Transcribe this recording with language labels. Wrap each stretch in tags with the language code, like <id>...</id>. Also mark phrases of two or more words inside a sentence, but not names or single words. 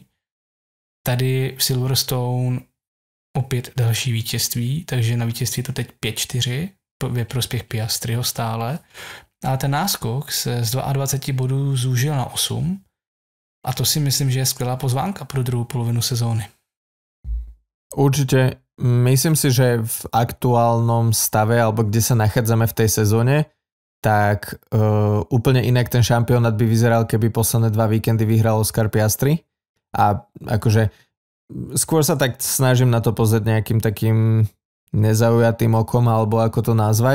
<cs>Tady v Silverstone opět další vítězství, takže na vítězství to teď 5-4 ve prospěch Piastriho stále. Ale ten náskok se z 22 bodů zúžil na 8 a to si myslím, že je skvělá pozvánka pro druhou polovinu sezóny.</cs> <sk>Určite. Myslím si, že v aktuálnom stave, alebo kde sa nachádzame v tej sezóne, tak úplne inak ten šampionát by vyzeral, keby posledné 2 víkendy vyhral Oscar Piastri. A akože skôr sa tak snažím na to pozrieť nejakým takým nezaujatým okom, alebo ako to nazvať.</sk>